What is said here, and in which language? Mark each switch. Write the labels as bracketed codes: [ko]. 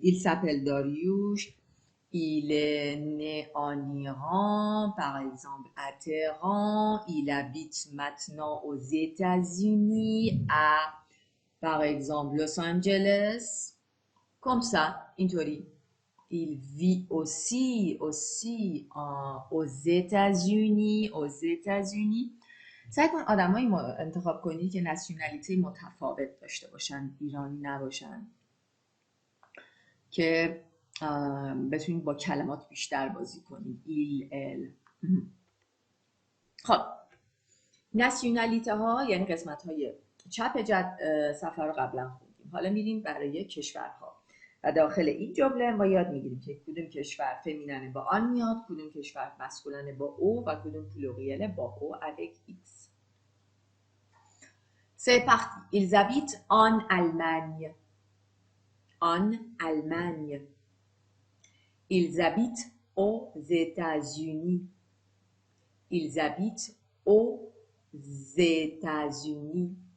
[fr] Il s'appelle Darius. Il est né en Iran, par exemple à Téhéran. Il habite maintenant aux États-Unis, à par exemple Los Angeles. Comme ça, [fa] اینطوری. [fr] Il vit aussi aux États-Unis. Aux États-Unis. [fa] سعی کن آدمایی انتخاب کنی که ناسیونالیته متفاوت داشته باشن، ایرانی نباشن، که بتونید با کلمات بیشتر بازی کنید. ایل، ال. خب ناسیونالیته ها یعنی قسمت های چپ صفحه رو قبلا خوندیم. حالا میریم برای کشورها و داخل این جمله ما یاد میگیریم که کدوم کشور فمیننه با آن میاد، کدوم کشور مسکولنه با او و کدوم پلوریل با او avec X. [fr] C'est parti. Ils habitent en Allemagne. En Allemagne. Ils habitent aux États-Unis. Ils habitent aux États-Unis.